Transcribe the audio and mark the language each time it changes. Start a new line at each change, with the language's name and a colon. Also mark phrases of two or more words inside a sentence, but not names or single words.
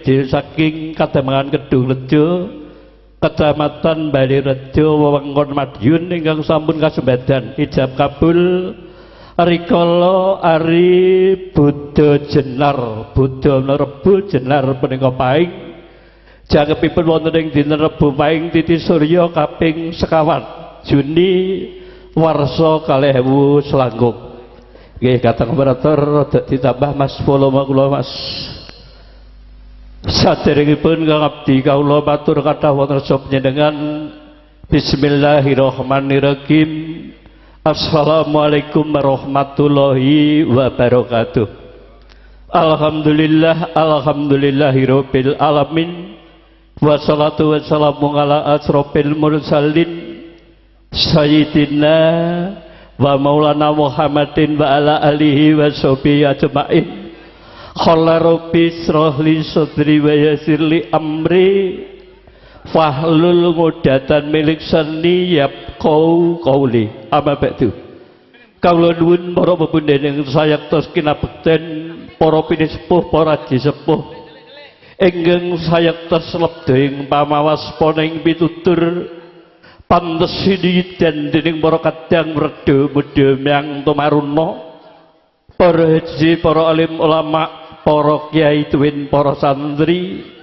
Javanese: saking Kademangan Kedung Rejo Kecamatan Balirejo wewengkon Madiun ingkang sampun kasembadan ijab kabul rikala ari Buddha jenar Buddha Rebu jenar punika paing jangkepipun wonten ing dinten Rebu paing titi surya kaping sekawan Juni warsa 2000 selangkung. Nggih kateng operator rada ditambah Mas volume kula Mas. Saderengipun kang abdi kawula matur kathah wonten panjenengan
Arabic: بسم الله الرحمن الرحيم. السلام عليكم ورحمة الله وبركاته. الحمد لله الحمد لله رب العالمين. والصلاة والسلام على أشرف المرسلين سيدنا ومولانا محمد وعلى آله وصحبه أجمعين. قال رب اشرح لي صدري ويسر لي أمري واحلل عقدة من لساني يفقهوا قولي. أما بعد.
Javanese: Kawula nuwun para pepundhen sayektos kinabekten para pinisepuh para jisepuh ingkang sayektos lebda ing pamawaspana ing pitutur pantes sidhi dening para kadang reda mudha miang tumaruna para haji para alim ulama para kiai tuwin para santri